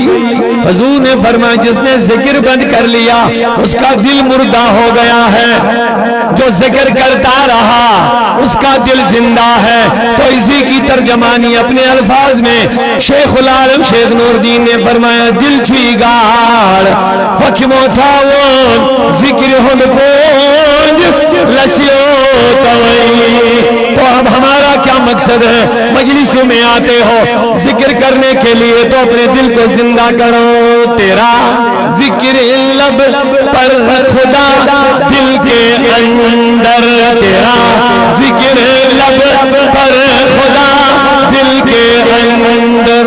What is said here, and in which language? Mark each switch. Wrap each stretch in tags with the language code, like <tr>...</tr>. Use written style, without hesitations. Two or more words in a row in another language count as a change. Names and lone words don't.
<ur>حضور نے فرمایا جس نے ذکر بند کر لیا اس کا دل مردہ ہو گیا ہے, جو ذکر کرتا رہا اس کا دل زندہ ہے. تو اسی کی ترجمانی اپنے الفاظ میں شیخ العالم شیخ نور الدین نے فرمایا</ur> <ks>دل چھی گاڑ حکمو تھاون ذکر ہم پونجس لسیو توئی.</ks> <ur>تو اب ہمارا کیا مقصد ہے؟ مجلسوں میں آتے ہو ذکر کرنے کے لیے تو اپنے دل کو زندہ کرو. تیرا ذکر لب پر خدا دل کے اندر, تیرا ذکر لب پر خدا دل کے اندر.</ur>